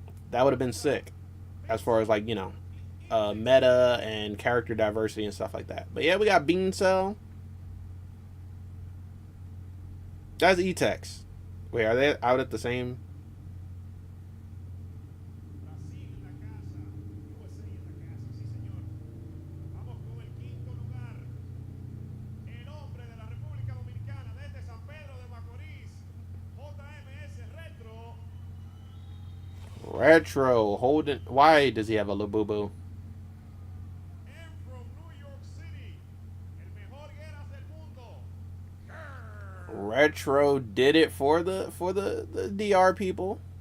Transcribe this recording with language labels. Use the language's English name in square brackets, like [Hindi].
[English] That would have been sick, as far as, like, you know, meta and character diversity and stuff like that. But yeah, we got Bean Cell. That's yTecZ. Wait, are they out at the same? [Spanish] Brasil en la casa, USA en la casa, sí señor. Vamos con el quinto lugar. El hombre de la República Dominicana desde San Pedro de Macorís, JMS Retro. [English] Retro holding. Why does he have a Labubu? And from New York City, [Spanish] el mejor guerras del mundo. [English] Retro did it for the DR people.